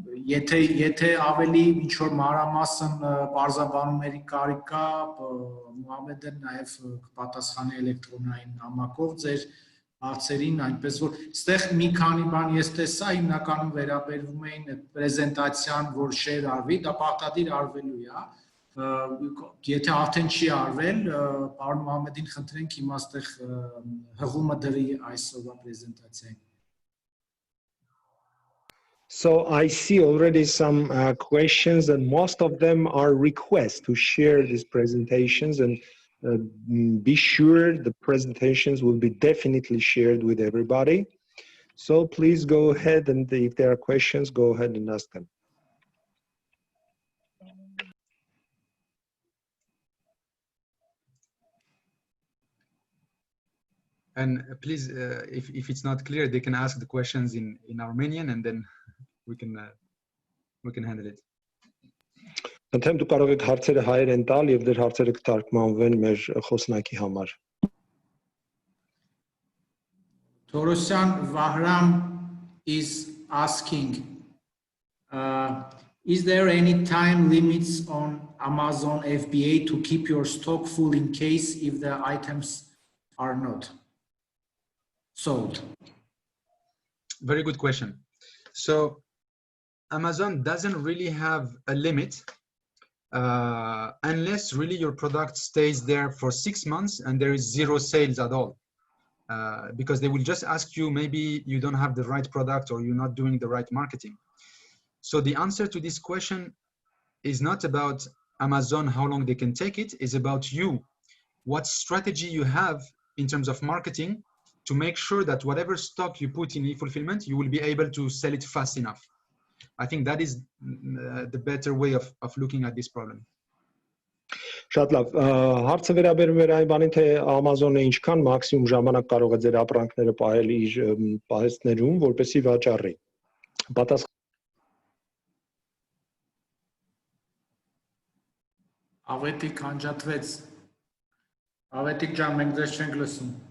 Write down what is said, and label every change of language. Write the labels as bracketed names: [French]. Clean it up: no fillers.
[Armenian] Եթե ավելի ինչ որ մանրամասն բարձրաբանումների կարիք կա, Մուհամեդը նաև կպատասխանի էլեկտրոնային նամակով ձեր հարցերին, այնպես որ այստեղ մի քանի բան ես տեսա, հիմնականում վերաբերվում էին պրեզենտացիան, որ share արվի, դա պարտադիր արվելու է, եթե արդեն չի արվել, պարոն Մուհամեդին խնդրենք հիմա այստեղ հղումը դրի այսօրվա պրեզենտացիային. [English] So I see already some questions, and most of them are requests to share these presentations, and be sure the presentations will be definitely shared with everybody. So please go ahead, and if there are questions, go ahead and ask them. And please, if it's not clear, they can ask the questions in Armenian, and then we can handle it. [Armenian] Ընթեմ դու կարող եք հարցերը հայերեն տալ եւ դեր հարցերը կթարգմանվեն մեր խոսնակի համար. [English] Torosyan Vahram is asking, is there any time limits on Amazon FBA to keep your stock full in case if the items are not sold? Very good question. So Amazon doesn't really have a limit unless really your product stays there for 6 months and there is 0 sales at all. Because they will just ask you, maybe you don't have the right product or you're not doing the right marketing. So the answer to this question is not about Amazon, how long they can take it, is about you, what strategy you have in terms of marketing to make sure that whatever stock you put in e-fulfillment, you will be able to sell it fast enough. I think that is the better way of looking at this problem. [Armenian] Շատ լավ, հարցը վերաբերում էր այն բանին, թե Amazon-ը ինչքան մաքսիմում ժամանակ կարող է ձեր ապրանքները պահել իր պահեստներում, որպեսզի վաճառի։ Ավետիք անջատվեց։ Ավետիք ջան, մենք ձեզ չենք լսում։